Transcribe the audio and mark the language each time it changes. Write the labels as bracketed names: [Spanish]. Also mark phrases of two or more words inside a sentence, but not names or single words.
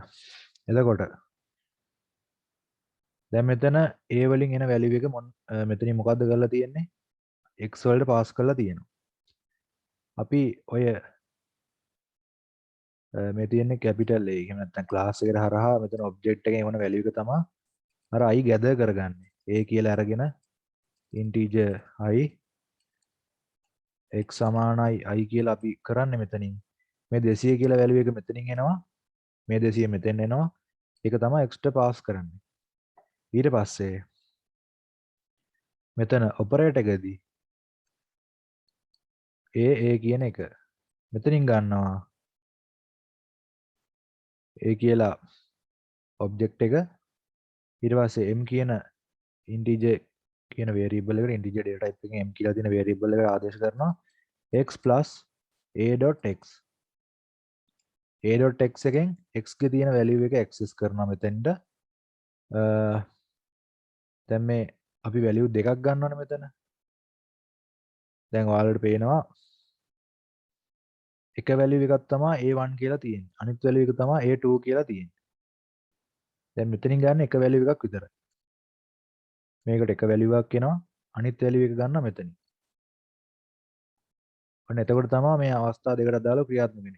[Sinhala] එතකොට දැන් මෙතන A වලින් එන වැලියු එක මෙතනින් මොකද්ද කරලා තියෙන්නේ? x වලට පාස් කරලා තියෙනවා. අපි ඔය මේ තියෙන්නේ කැපිටල් A. එහෙම නැත්නම් ක්ලාස් එකට හරහා මෙතන ඔබ්ජෙක්ට් එකේ එන වැලියු එක තමයි අර i ගැදර් කරගන්නේ. A කියලා අරගෙන integer i x සමානයි i කියලා අපි කරන්නේ මෙතනින්. මේ 200 කියලා වැලියු එක මෙතනින් එනවා. මේ 200 මෙතෙන් එනවා. ඒක තමයි x ට පාස් කරන්නේ. ඊට පස්සේ මෙතන ඔපරේටර් එකදී a කියන එක මෙතනින් ගන්නවා. a කියලා ඔබ්ජෙක්ට් එක ඊට පස්සේ m කියන integer කියන variable එකට [English] integer data type [Sinhala] එකෙන් m කියලා තියෙන variable එකට ආදේශ කරනවා x a.x a.x එකෙන් x ගේ තියෙන value එක access කරනවා මෙතෙන්ට දැන් මේ අපි value දෙකක් ගන්නවනේ මෙතන දැන් ඔයාලට පේනවා එක value එකක් තමයි a1 කියලා තියෙන්නේ අනිත් value එක තමයි a2 කියලා තියෙන්නේ දැන් මෙතනින් ගන්න එක value එකක් විතරයි මේකට එක value එකක් එනවා අනිත් value එක ගන්න මෙතනින් ඔන්න එතකොට තමයි මේ අවස්ථා දෙකට අදාළව ක්‍රියාත්මක වෙන්නේ.